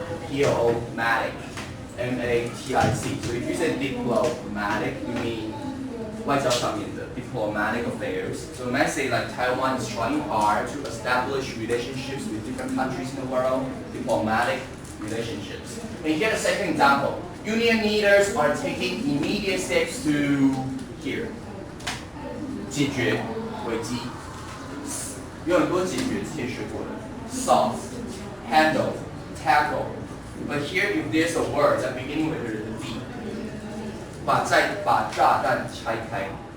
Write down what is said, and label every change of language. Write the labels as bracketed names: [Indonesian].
[English] Diplomatic. M-A-T-I-C. So if you say diplomatic, you mean [Chinese] 外交上面的 [English] diplomatic affairs. So when I say like Taiwan is trying hard to establish relationships with different countries in the world, diplomatic relationships. And here's the second example. Union leaders are taking immediate steps to here. [Chinese] 解决危机。有很多解决之前学过的 [English] solve, handle, tackle. But here if there's a word that beginning with the D, [Chinese] 把炸弹拆开。